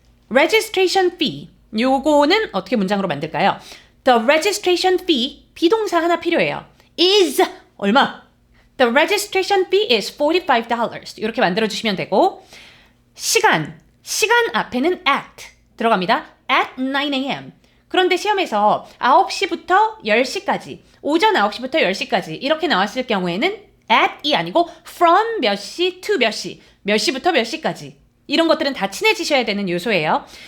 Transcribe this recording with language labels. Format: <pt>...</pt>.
<ko>Registration fee 요거는 어떻게 문장으로 만들까요?</ko> <en>The registration fee</en> <ko>비동사 하나 필요해요. is 얼마?</ko> <en>The registration fee is $45.</en> <ko>이렇게 만들어주시면 되고 시간 앞에는 at 들어갑니다.</ko> <en>At 9 a.m.</en> <ko>그런데 시험에서 9시부터 10시까지 오전 9시부터 10시까지 이렇게 나왔을 경우에는 at이 아니고 from 몇 시 to 몇 시 몇 시부터 몇 시까지 이런 것들은 다 친해지셔야 되는 요소예요.</ko>